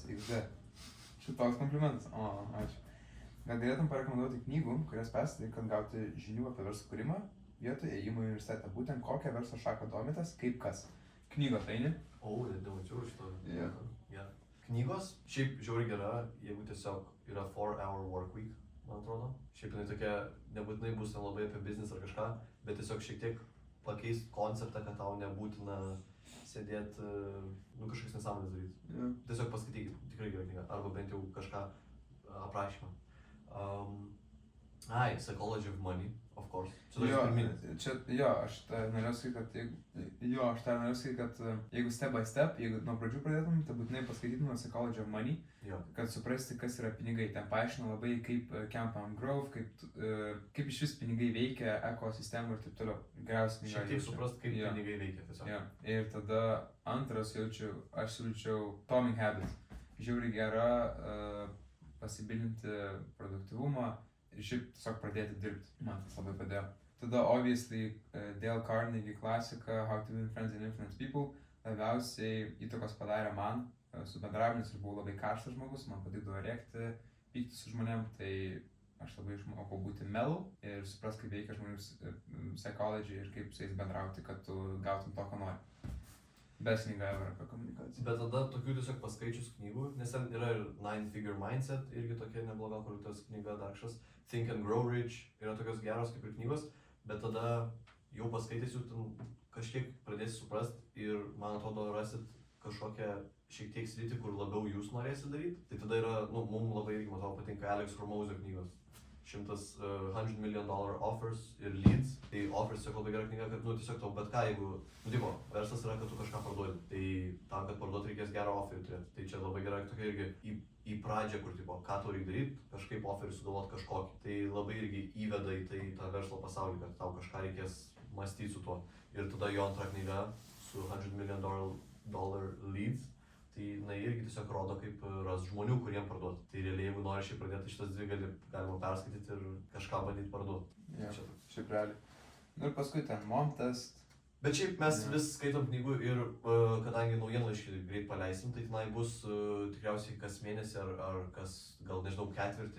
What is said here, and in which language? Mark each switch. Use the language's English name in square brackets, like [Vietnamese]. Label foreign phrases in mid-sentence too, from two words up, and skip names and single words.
[Lithuanian] Šitoks komplimentas. O, ačiū. Gal galėtum parekomenduoti knygų, kurias perskaitai, kad gauti žinių apie verslo kūrimą? Vietoj ėjimo į universitetą, būtent kokią verslo šaką domitės, kaip kas. Knygos eini? Nemačiau šito. [English] Yeah. [Lithuanian] Knygos šiaip žiauriai gera, jeigu tiesiog yra 4-hour work week, man atrodo. Šiaip jinai tokia, nebūtinai bus ten labai apie business ar kažką, bet tiesiog šiek tiek pakeist konceptą, kad tau nebūtina sėdėti, kažkokias nesąmonės daryti. [English] Yeah. [Lithuanian] Tiesiog paskaitykit, tikrai gera knyga, arba bent jau kažką aprašymą. [English] Psychology of Money, of course. [Lithuanian] Aš norėjau sakyti, kad jeigu [English] step by step, [Lithuanian] jeigu nuo pradžių pradėtum, tai būtinai paskaitytum Psychology of Money, kad suprasti, kas yra pinigai. Ten paaiškina labai, kaip [English] compound growth, [Lithuanian] kaip iš vis pinigai veikia, ekosistemų ir taip toliau. Geriausia knyga. Šiek tiek suprast, kaip pinigai veikia tiesiog. Ir tada antras aš siūlyčiau Atomic Habits. Žiauriai gera pasibilinti produktyvumą ir šiaip tiesiog pradėti dirbti. Man tas labai padėjo. Tada, obviously, Dale Carnegie klasika How to Win Friends and Influence People labiausiai įtakos padarė man su bendravimu, nes aš buvau labai karštas žmogus, man patikdavo rėkti, pykti su žmonėm, tai aš labai išmokau būti mellow ir suprast, kaip veikia žmonių psychology ir kaip su jais bendrauti, kad tu gautum to, ko nori. Best knyga ever apie komunikaciją. Bet tada tokių tiesiog paskaičius knygų, nes ten yra ir Nine Figure Mindset, irgi tokia nebloga, kur tas knyga Darkšas, Think and Grow Rich, yra tokios geros kaip ir knygos, bet tada jau paskaitęs jų ten kažkiek pradėsi suprast ir, man atrodo, rasit kažkokią šiek tiek sritį, kur labiau jūs norėsit daryti. Tai tada yra, mums labai irgi, matau, patinka Alex Hormozio knygos. 100 million dollar offers ir leads. Tai offers tiesiog labai gera knyga, kad, tiesiog tau bet ką, jeigu, tipo, verslas yra, kad tu kažką parduodi. Tai tam, kad parduoti reikės gerą offerį turėti. Tai čia labai gera tokia irgi į pradžią, kur, tipo, ką tau reikia daryti, kažkaip offerį sugalvoti kažkokį. Tai labai irgi įveda į tai tą verslo pasaulį, kad tau kažką reikės mąstyti su tuo. Ir tada jo antra knyga su 100 million dollar leads. Tai irgi tiesiog rodo, kaip ras žmonių, kuriem parduoti. Tai realiai, jeigu nori šiaip pradėti šitas dvi, galima perskaityti ir kažką bandyti parduoti. Ja, šiaip realiai. Ir paskui ten Momtest. Bet šiaip mes vis skaitom knygų ir kadangi naujienlaiškį greit paleisim, tai tenai bus tikriausiai kas mėnesį ar kas, gal nežinau, ketvirtį.